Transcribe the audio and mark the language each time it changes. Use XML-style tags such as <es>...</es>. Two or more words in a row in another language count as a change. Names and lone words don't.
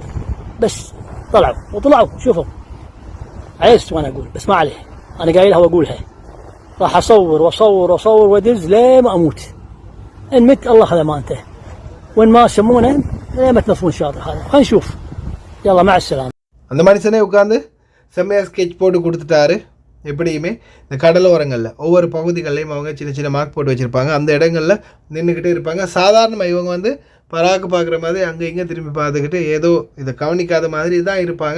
<ar>بس طلعوا شوفوا، عيست وانا اقول، بس ما عليه، انا قايلها واقولها، راح اصور وادز ليه ما اموت. ان مت الله خذ امانته، وين ما يسمونه ليه ما تنظفون الشاطئ هذا. خلينا نشوف، يلا مع السلامة.</ar> <ta>அந்த மனுஷனே உட்காந்து செம்மையாக ஸ்கெட்ச் போட்டு கொடுத்துட்டாரு. எப்படியுமே இந்த கடலோரங்களில் ஒவ்வொரு பகுதிகள்லையும் அவங்க சின்ன சின்ன மார்க் போட்டு வச்சுருப்பாங்க, அந்த இடங்களில் நின்றுக்கிட்டே இருப்பாங்க. சாதாரணமாக இவங்க வந்து பராக்கு பார்க்குற மாதிரி அங்கே இங்கே திரும்பி பார்த்துக்கிட்டு ஏதோ இதை கவனிக்காத மாதிரி தான் இருப்பாங்க.</ta>